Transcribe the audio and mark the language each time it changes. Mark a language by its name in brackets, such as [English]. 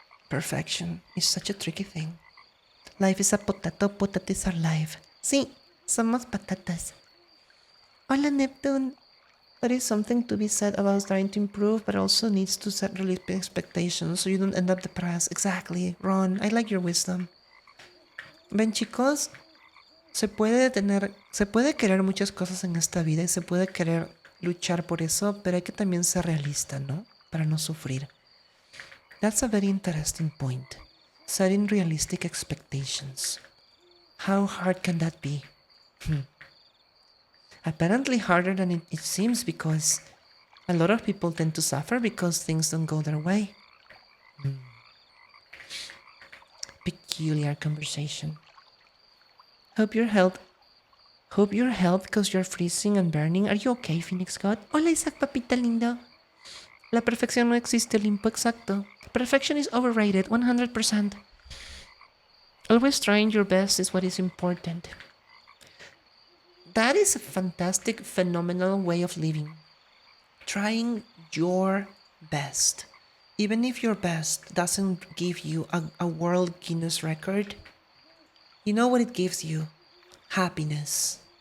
[English] Perfection is such a tricky thing. Life is a potato is our life. [Spanish] Sí, somos patatas. Hola, [English] Neptune. There is something to be said about trying to improve, but also needs to set realistic expectations so you don't end up depressed. Exactly, Ron. I like your wisdom. [Spanish] Ven, chicos, se puede querer muchas cosas en esta vida y se puede querer luchar por eso, pero hay que también ser realista, ¿no? Para no sufrir. [English] That's a very interesting point. Setting realistic expectations. How hard can that be? Apparently harder than it seems because a lot of people tend to suffer because things don't go their way. Peculiar conversation. Hope your health because you're freezing and burning. Are you okay, Phoenix God? [Spanish] Hola, Isaac, papita lindo. La perfección no existe, Olimpo, exacto. [English] Perfection is overrated, 100%. Always trying your best is what is important. That is a fantastic, phenomenal way of living. Trying your best. Even if your best doesn't give you a world Guinness record, you know what it gives you? Happiness.